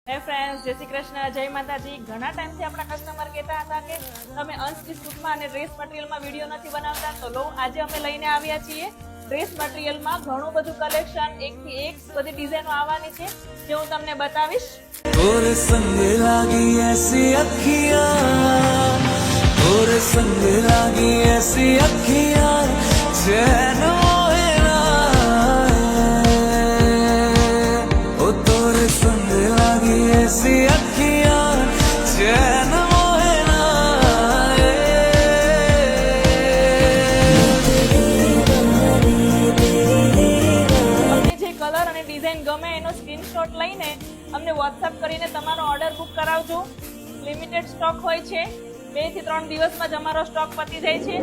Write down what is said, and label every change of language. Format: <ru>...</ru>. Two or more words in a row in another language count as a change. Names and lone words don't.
<en>hey friends,</en> <gu>જય શ્રી કૃષ્ણ, જય માતાજી. ઘણા ટાઈમથી આપણા કસ્ટમર કહેતા હતા કે તમે</gu> <en>unstitch suit</en> <gu>અને</gu> <en>dress material</en> <gu>વિડીયો નથી બનાવતા, તો લો આજે અમે લઈને આવ્યા છીએ</gu> <en>dress material</en> <gu>ઘણું બધું કલેક્શન, એકથી એક બધી ડિઝાઇનો આવવાની છે જે હું તમને બતાવીશ.</gu> <hi>तोरे संग लागी ऐसी अखियां, तोरे संग लागी ऐसी अखियां, चैन मोहे ना ओ तोरे संग लागी ऐसी अखियां, चैन मोहे ना</hi> <gu>તમને જે કલર અને ડિઝાઇન ગમે એનો સ્ક્રીનશોટ લઈને અમને વોટ્સઅપ કરીને તમારો</gu> <en>order book</en> <gu>કરાવજો.</gu> <en>limited stock</en> <gu>હોય છે, 2 થી 3 દિવસમાં જ અમારો સ્ટોક પતી જાય છે.</gu>